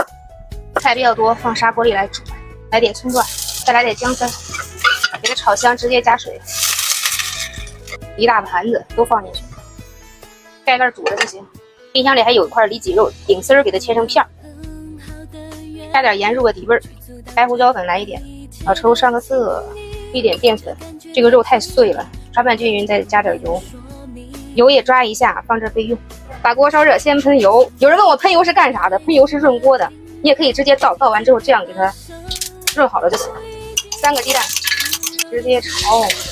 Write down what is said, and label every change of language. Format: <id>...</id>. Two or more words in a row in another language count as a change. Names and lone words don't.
<zh>菜比较多，放砂锅里来煮，来点葱段，再来点姜丝，给它炒香，直接加水，一大盘子都放进去，盖盖煮了就行。冰箱里还有一块里脊肉，顶丝儿给它切成片儿，加点盐入个底味儿，白胡椒粉来一點，老抽上個色，一點澱粉。這個肉太碎了，抓拌均勻，再加點油，油也抓一下，放這備用。把鍋燒熱，先噴油。有人問我噴油是幹啥的？噴油是潤鍋的，你也可以直接倒，倒完之後這樣給它潤好了就行。3個雞蛋，直接炒。</zh>